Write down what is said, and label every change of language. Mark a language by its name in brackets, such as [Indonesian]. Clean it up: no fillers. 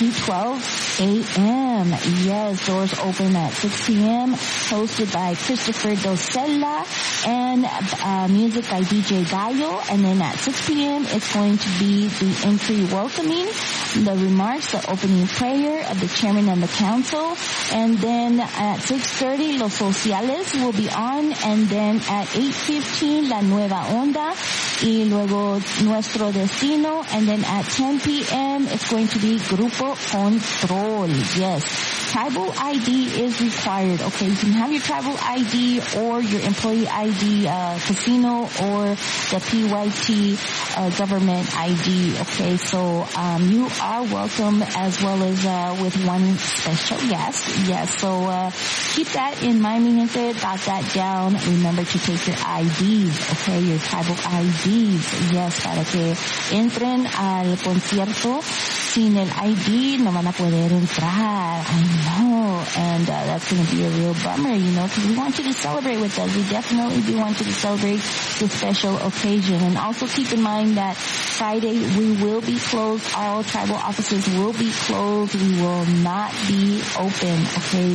[English] to 12 a.m. Yes, doors open at 6 p.m., hosted by Christopher Dosella, and music by DJ Gallo. And then at 6 p.m., it's going to be the entry welcoming, the remarks, the opening prayer of the chairman and the council. And then at 6:30, Los Sociales will be on. And then at 8:15, La Nueva Onda, [Spanish] y luego [English] Nuestro Destino. And then at 10 p.m., it's going to be Grupo Control. Yes, tribal ID is required, okay? You can have your tribal ID or your employee ID, casino or the PYT government ID, okay? So you are welcome, as well as with one special guest. Yes, so keep that in mind, [Spanish] mi gente, [English] jot that down. Remember to take your IDs, okay? Your tribal IDs, yes, [Spanish] para que entren al concierto. Sin el ID, no van a poder entrar. [English] I know. And that's going to be a real bummer, you know, because we want you to celebrate with us. We definitely do want you to celebrate this special occasion. And also keep in mind that Friday we will be closed. All tribal offices will be closed. We will not be open, okay?